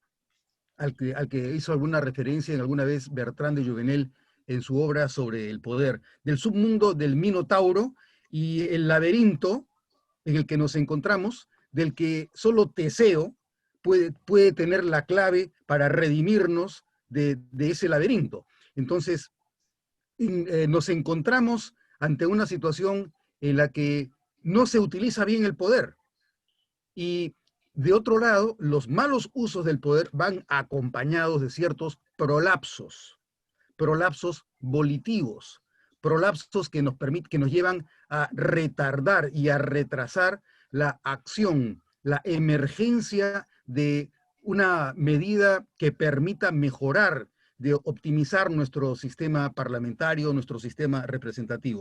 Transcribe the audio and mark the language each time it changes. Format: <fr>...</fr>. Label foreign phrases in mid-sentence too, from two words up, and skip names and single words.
<es>al que hizo alguna referencia en alguna vez Bertrand de Jouvenel en su obra sobre el poder, del submundo del Minotauro y el laberinto en el que nos encontramos, del que solo Teseo puede tener la clave para redimirnos de ese laberinto. Entonces, nos encontramos ante una situación en la que no se utiliza bien el poder. Y de otro lado, los malos usos del poder van acompañados de ciertos prolapsos volitivos, prolapsos que nos llevan a retardar y a retrasar la acción, la emergencia de una medida que permita mejorar, de optimizar nuestro sistema parlamentario, nuestro sistema representativo.</es>